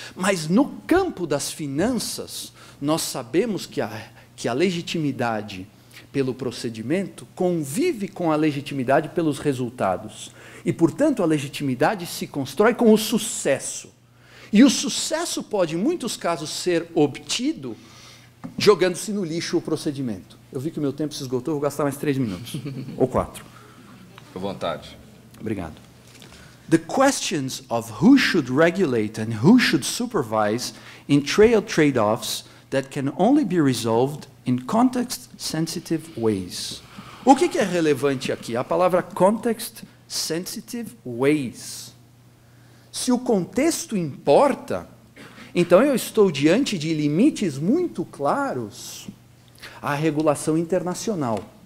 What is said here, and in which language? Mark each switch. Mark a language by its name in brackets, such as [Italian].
[Portuguese] Mas no campo das finanças, nós sabemos que a legitimidade pelo procedimento convive com a legitimidade pelos resultados. E, portanto, a legitimidade se constrói com o sucesso. E o sucesso pode, em muitos casos, ser obtido jogando-se no lixo o procedimento. Eu vi que o meu tempo se esgotou, vou gastar mais 3 minutos. Ou 4. À vontade. Obrigado. [English] The questions of who should regulate and who should supervise entail trade-offs that can only be resolved in context-sensitive ways. [Portuguese] O que é relevante aqui? A palavra [English] context-sensitive ways. [Portuguese] Se o contexto importa, então eu estou diante de limites muito claros à regulação internacional.